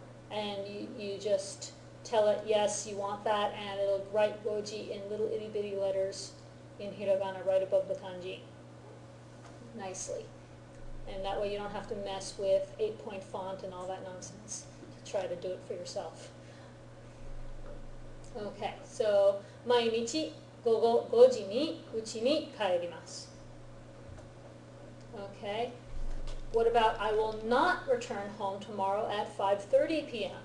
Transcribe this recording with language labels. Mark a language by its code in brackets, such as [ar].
[en] And you just tell it, yes, you want that, and it'll write goji in little itty bitty letters in hiragana right above the kanji. Nicely. And that way you don't have to mess with 8-point font and all that nonsense to try to do it for yourself. Okay, so, [ja] 毎日午後5時に家に帰ります。 [en] Okay. What about I will not return home tomorrow at 5:30 p.m.?